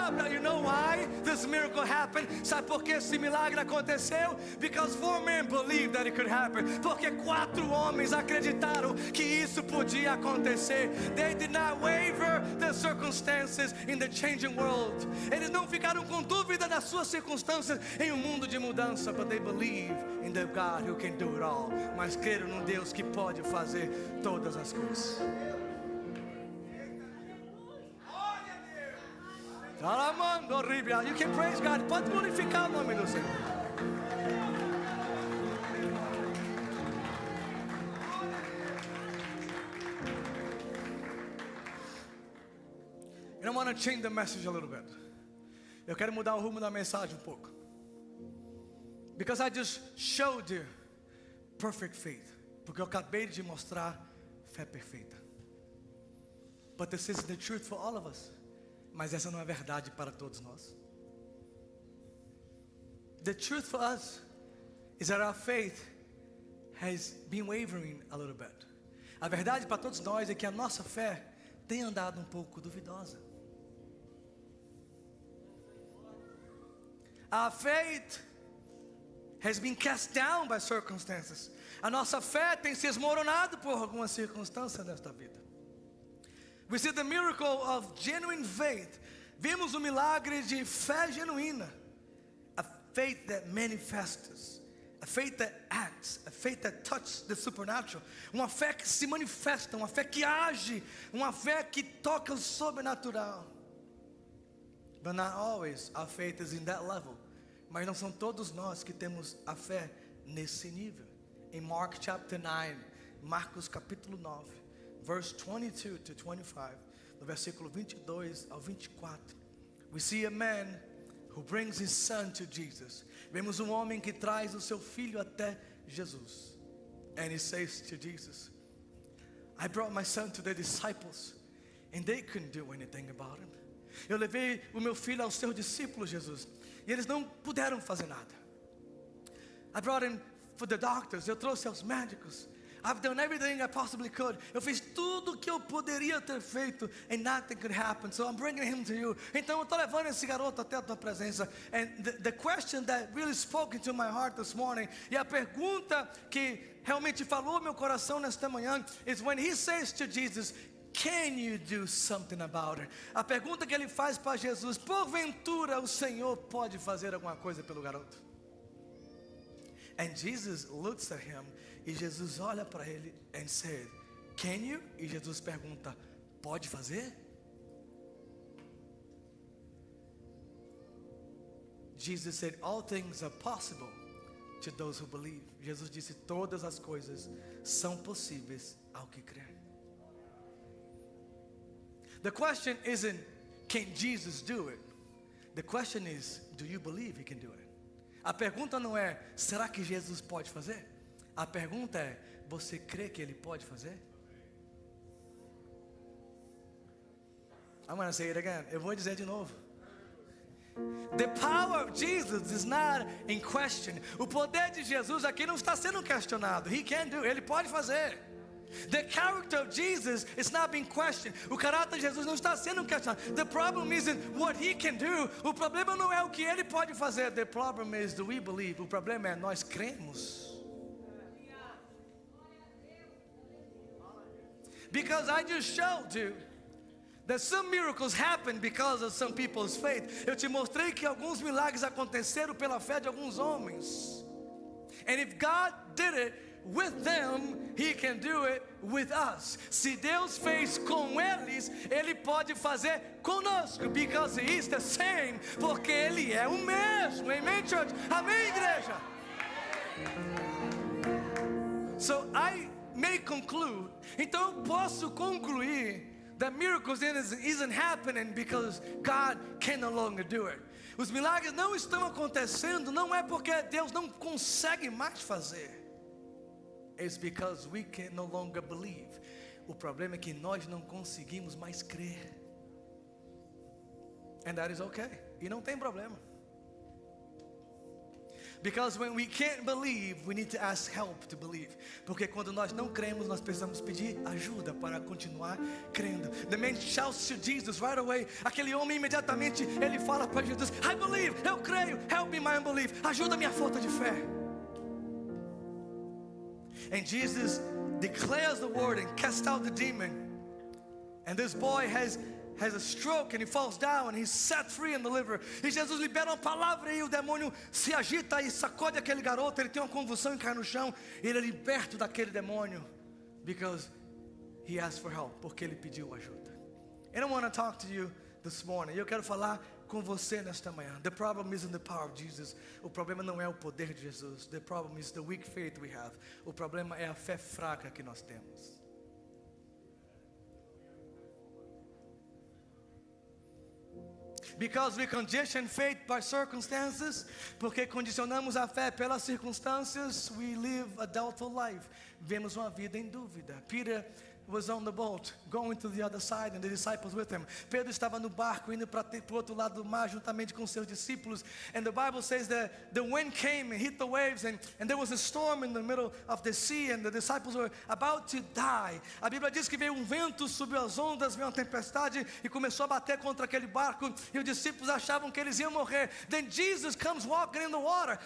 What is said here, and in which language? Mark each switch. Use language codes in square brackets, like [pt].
[en] You know why this miracle happened? [pt] Sabe por que esse milagre aconteceu? [en] Because 4 men believed that it could happen. [pt] Porque 4 homens acreditaram que isso podia acontecer. [en] They did not waver the circumstances in the changing world. [pt] Eles não ficaram com dúvida nas suas circunstâncias em um mundo de mudança, [en] but they believe in the God who can do it all. [pt] Mas creram num Deus que pode fazer todas as coisas. [en] You can praise God. [pt] Pode glorificar o nome do Senhor. [en] And I want to change the message a little bit. [pt] Eu quero mudar o rumo da mensagem um pouco. [en] Because I just showed you perfect faith. [pt] Porque eu acabei de mostrar fé perfeita. [en] But this is the truth for all of us. [pt] Mas essa não é verdade para todos nós. [en] The truth for us is that our faith has been wavering a little bit. [pt] A verdade para todos nós é que a nossa fé tem andado um pouco duvidosa. [en] Our faith has been cast down by circumstances. [pt] A nossa fé tem se esmoronado por algumas circunstâncias nesta vida. [en] We see the miracle of genuine faith. [pt] Vimos o milagre de fé genuína. [en] A faith that manifests. A faith that acts. A faith that touches the supernatural. [pt] Uma fé que se manifesta. Uma fé que age. Uma fé que toca o sobrenatural. [en] But not always our faith is in that level. [pt] Mas não são todos nós que temos a fé nesse nível. [en] Em Mark chapter 9. [pt] Marcos capítulo 9. [en] Verse 22 to 25, [pt] no versículo 22 ao 24, [en] we see a man who brings his son to Jesus. [pt] Vemos homem que traz o seu filho até Jesus. [en] And he says to Jesus, I brought my son to the disciples, and they couldn't do anything about him. [pt] Eu levei o meu filho aos seus discípulos, Jesus, e eles não puderam fazer nada. [en] I brought him for the doctors. [pt] Eu trouxe aos médicos. [en] I've done everything I possibly could. [pt] Eu fiz tudo que eu poderia ter feito, [en] and nothing could happen. So I'm bringing him to you. [pt] Então eu estou levando esse garoto até a tua presença. [en] And the question that really spoke into my heart this morning, [pt] e a pergunta que realmente falou meu coração nesta manhã, [en] is when he says to Jesus, can you do something about it? [pt] A pergunta que ele faz para Jesus, porventura o Senhor pode fazer alguma coisa pelo garoto? [en] And Jesus looks at him. [pt] E Jesus olha para ele [en] and said, can you? [pt] E Jesus pergunta, pode fazer? [en] Jesus said, all things are possible to those who believe. [pt] Jesus disse, todas as coisas são possíveis ao que crer. [en] The question isn't, can Jesus do it? The question is, do you believe he can do it? [pt] A pergunta não é, será que Jesus pode fazer? A pergunta é, você crê que ele pode fazer? [en] I'm going to say it again. [pt] Eu vou dizer de novo. [en] The power of Jesus is not in question. [pt] O poder de Jesus aqui não está sendo questionado. [en] He can do. [pt] Ele pode fazer. [en] The character of Jesus is not being questioned. [pt] O caráter de Jesus não está sendo questionado. [en] The problem isn't what he can do. [pt] O problema não é o que ele pode fazer. [en] The problem is, do we believe? [pt] O problema é nós cremos. [en] Because I just showed you that some miracles happen because of some people's faith. [pt] Eu te mostrei que alguns milagres aconteceram pela fé de alguns homens. [en] And if God did it with them, He can do it with us. [pt] Se Deus fez com eles, Ele pode fazer conosco. [en] Because He is the same. [pt] Porque Ele é o mesmo. [en] Amen, church? [pt] Amém, igreja? [en] So I may conclude, [pt] então eu posso concluir [en] that miracles isn't happening because God can no longer do it. [pt] Os milagres não estão acontecendo, não é porque Deus não consegue mais fazer. [en] It's because we can no longer believe. [pt] O problema é que nós não conseguimos mais crer. [en] And that is okay. [pt] E não tem problema. [en] Because when we can't believe, we need to ask help to believe. [pt] Porque quando nós não cremos, nós precisamos pedir ajuda para continuar crendo. [en] The man shouts to Jesus right away. [pt] Aquele homem imediatamente, ele fala para Jesus, [en] I believe, [pt] eu creio, [en] help me my unbelief. [pt] Ajuda a minha falta de fé. [en] And Jesus declares the word and casts out the demon. And this boy has a stroke and he falls down and he's set free and delivered. [pt] E Jesus libera uma palavra e o demônio se agita e sacode aquele garoto. Ele tem uma convulsão e cai no chão. E ele é liberto daquele demônio. [en] Because he asked for help. [pt] Porque ele pediu ajuda. [en] And I want to talk to you this morning. [pt] Eu quero falar com você nesta manhã. [en] The problem isn't the power of Jesus. [pt] O problema não é o poder de Jesus. [en] The problem is the weak faith we have. [pt] O problema é a fé fraca que nós temos. [en] Because we condition faith by circumstances, [pt] porque condicionamos a fé pelas circunstâncias, [en] we live a doubtful life. [pt] Vivemos uma vida em dúvida. [en] Peter was on the boat, going to the other side, and the disciples with him. [pt] Pedro estava no barco, indo para o outro lado do mar, juntamente com seus discípulos. [en] And the Bible says that the wind came and hit the waves, and there was a storm in the middle of the sea, and the disciples were about to die. [pt] A Bíblia diz que veio um vento, subiu as ondas, veio uma tempestade, e começou a bater contra aquele barco, e os discípulos achavam que eles iam morrer. [en] Then Jesus comes walking in the water.